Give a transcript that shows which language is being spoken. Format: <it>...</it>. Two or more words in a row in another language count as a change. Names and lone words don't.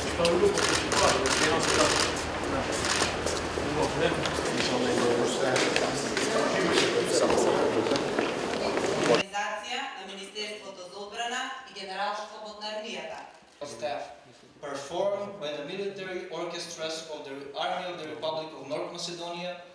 <mk>Организация на Министерството за отбрана и Генералштабот на армијата.</mk> <en>Staff performed by the military orchestras of the Army of the Republic of North Macedonia.</en>